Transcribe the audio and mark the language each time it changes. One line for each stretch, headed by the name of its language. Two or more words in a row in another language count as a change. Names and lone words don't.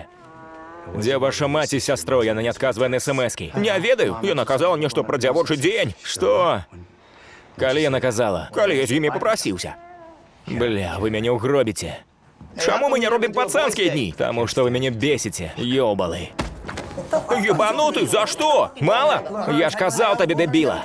Belarusian: Дзе ваша маці з сястрой, яна не адказвае на смс-кі? Не ведаю, яна казала мне, што пра дзявочы дзень. Што? Калі яна казала? Калі я з імі папрасіўся. Бля, вы мяне ўгробіце. Чаму мы не робім пацанскія дні? Таму што вы мяне бесіце, ёбалы.
Russian: Ебанутый, за что? Мало? Я ж казал тебе, дебила.